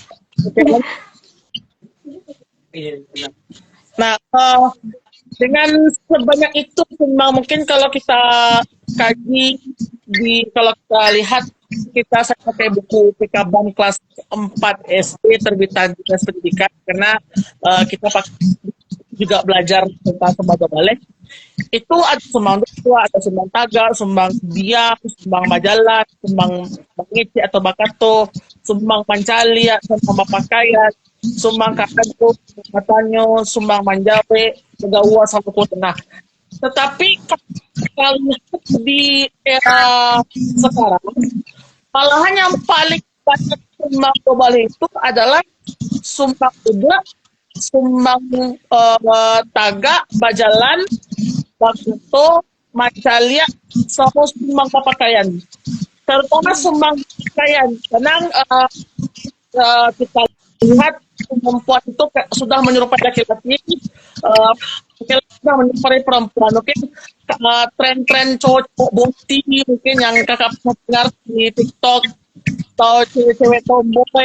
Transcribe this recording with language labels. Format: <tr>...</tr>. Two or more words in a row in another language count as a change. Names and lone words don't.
<id>Nah, dengan sebanyak itu, mungkin kalau kita kaji kalau kita lihat, saya pakai buku PKBAM kelas 4 SD terbitan Dinas Pendidikan karena kita juga belajar tentang Sumbang Dobale. Itu ada Sumbang Dudua, ada Sumbang Taga, Sumbang Biak, Sumbang Majalah, Sumbang Bangici atau Bakato, Sumbang Pancalia, Sumbang Mapakayan, Sumbang Kakanto, Matanyo, Sumbang Manjawe, Tegawa, Saluku Tengah. Tetapi kalau lihat di era sekarang, malahan yang paling banyak sumbang global itu adalah sumbang kuda, sumbang taga, bajalan, bakuto, macalia, sama sumbang pakaian. Terutama sumbang pakaian, karena kita lihat perempuan itu sudah menyerupai laki-laki, laki-laki sudah menyerupai perempuan. Mungkin tren-tren cowok boti mungkin yang kakak pernah dengar di TikTok atau cewek-cewek tomboy.</id>